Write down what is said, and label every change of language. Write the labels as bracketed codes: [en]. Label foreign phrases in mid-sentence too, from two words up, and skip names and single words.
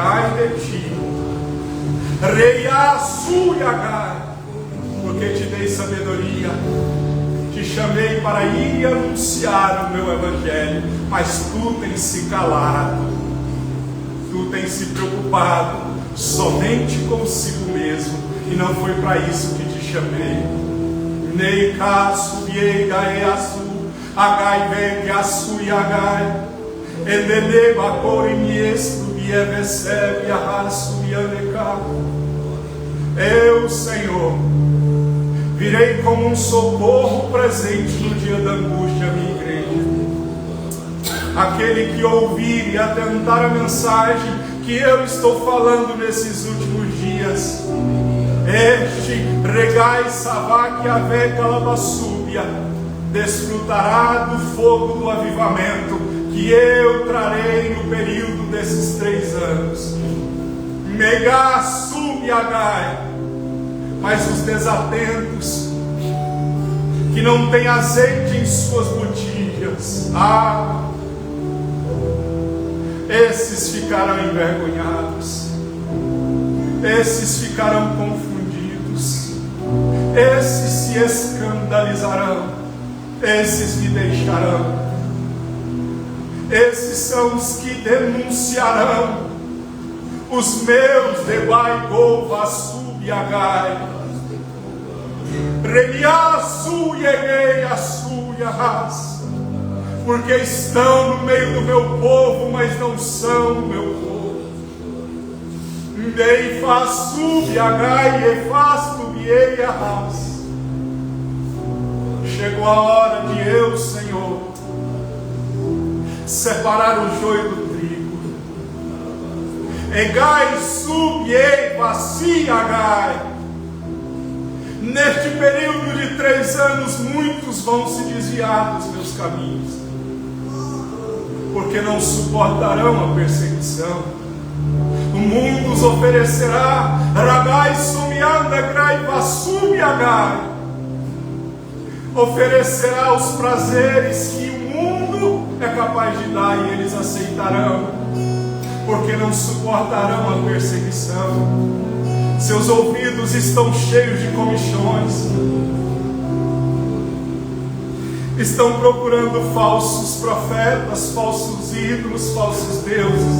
[pt] Ai de ti, reiaçu yagai, porque te dei sabedoria, te chamei para ir anunciar o meu evangelho, mas tu tens se calado. Tu tens se preocupado somente consigo mesmo, e não foi para isso que te chamei. Nei caço, biei gaeaçu, agai vegaçu yagai, endeneba corimiestro, bievecebe, arraço, bianeca. Eu, Senhor, virei como um socorro presente no dia da angústia, minha igreja. Aquele que ouvir e atentar a mensagem que eu estou falando nesses últimos dias, este regai savak avé calabassúbia, desfrutará do fogo do avivamento que eu trarei no período desses 3 anos. Megá subiagai, mas os desatentos que não têm azeite em suas botijas, esses ficarão envergonhados, esses ficarão confundidos, esses se escandalizarão, esses me deixarão. Esses são os que denunciarão os meus debai gova subiagai, remiaçu yeguei açu yahas, porque estão no meio do meu povo, mas não são o meu povo. Dei façu biagai e faço biei yahas. Chegou a hora de eu, Senhor, separar o joio do trigo. Egai subiei vaciagai. Neste período de 3 anos, muitos vão se desviar dos meus caminhos, porque não suportarão a perseguição. mundo os oferecerá, ragai sumianda graiva sumiagai, oferecerá os prazeres que o mundo é capaz de dar e eles aceitarão, porque não suportarão a perseguição. Seus ouvidos estão cheios de comichões, estão procurando falsos profetas, falsos ídolos, falsos deuses.